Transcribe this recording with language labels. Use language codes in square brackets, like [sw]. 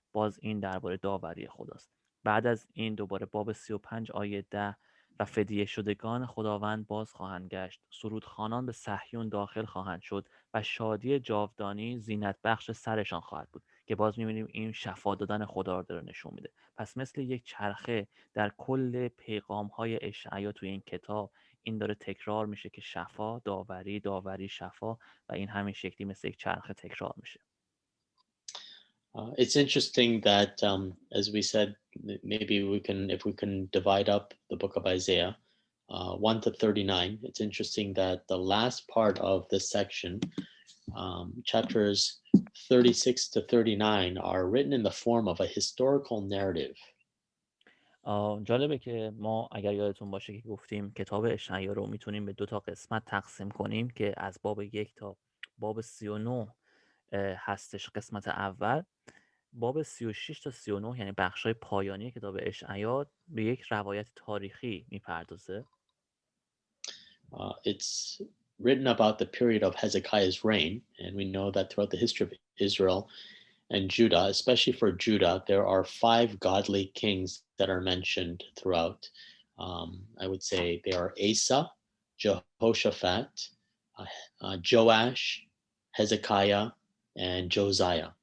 [fa] باز این درباره داوری خداست. بعد از این دوباره باب 35 آیه 10 و فدیه شدگان خداوند باز خواهند گشت، سرودخوانان به صهیون داخل خواهند شد و شادی جاودانی زینت بخش سرشان خواهد بود، که باز میبینیم این شفا دادن خدا رو داره نشون میده. پس مثل یک چرخه در کل پیغام های اشعیا توی این کتاب این داره تکرار میشه که شفا، داوری، داوری، شفا، و این همین شکلی مثل یک چرخه تکرار میشه. [en] It's interesting that, as we said, maybe if we can divide up the book of Isaiah 1 to 39, it's interesting that the last part of this section, chapters 36 to 39, are written in the form of a historical narrative. [fa] جالبه که ما اگر یادتون باشه که گفتیم کتاب اشعیا رو میتونیم به 2 تا قسمت تقسیم کنیم که از باب 1 تا باب 39 هستش قسمت اول. باب 36 تا 39 یعنی بخشای پایانی کتاب اشعیا به یک روایت تاریخی میپردازه. [en] It's written about the period of Hezekiah's reign, and we know that throughout the history of Israel and Judah, especially for Judah, there are 5 godly kings that are mentioned throughout. I would say they are Asa, Jehoshaphat, Joash, Hezekiah, and Josiah.